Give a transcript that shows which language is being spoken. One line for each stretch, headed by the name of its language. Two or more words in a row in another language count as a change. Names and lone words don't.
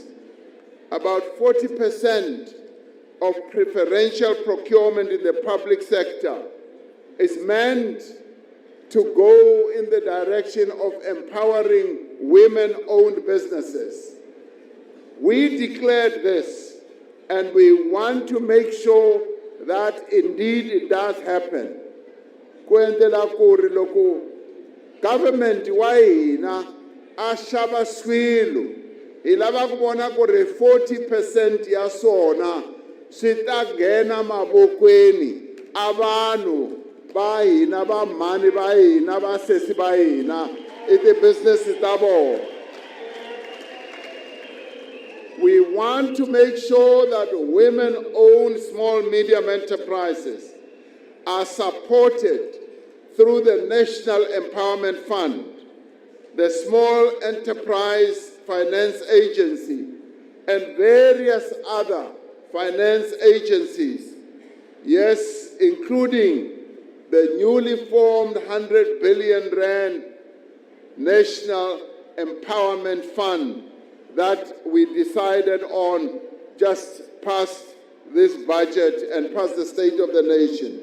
English: About 40% of preferential procurement in the public sector is meant to go in the direction of empowering women-owned businesses. We declared this, and we want to make sure that indeed it does happen.
Tsonga: Government wa hina a xava swilo hi lava ku vona ku ri 40% ya swona swi ta nghena mavokweni a vanhu va hina va mhani va hina va sesi va hina I ti-business ta vona.
English: We want to make sure that women-owned small medium enterprises are supported through the National Empowerment Fund, the Small Enterprise Finance Agency, and various other finance agencies, yes, including the newly formed 100 billion rand National Empowerment Fund that we decided on just past this budget and past the State of the Nation.